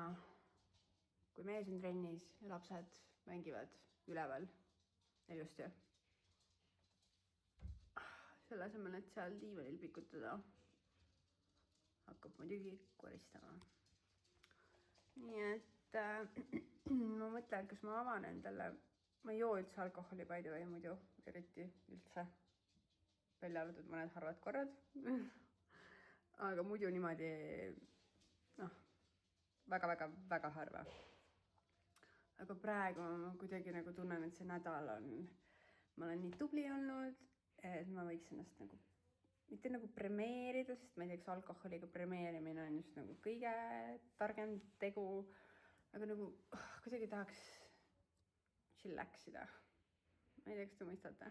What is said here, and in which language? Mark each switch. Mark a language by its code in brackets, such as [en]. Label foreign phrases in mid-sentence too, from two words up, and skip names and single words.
[et] Kui mees on trennis ja lapsed mängivad üleval ilusti. Selle asemel, et seal diivanil pikutada, hakkab muidugi koristama. Nii et ma mõtlen, kas ma avan endale, ma ei joo üldse alkoholi [en] by the way [et] muidu, eriti üldse, välja arvatud mõned harvad korrad, aga muidu niimoodi, väga harva. Aga praegu ma kuidagi nagu tunnen, et see nädal on, ma olen nii tubli olnud, et ma võiks ennast nagu, mitte nagu premeerida, sest ma ei tea, kas alkoholiga premeerimine on just nagu kõige targem tegu, aga nagu kuidagi tahaks chillaksida ma ei tea, kas te mõistate.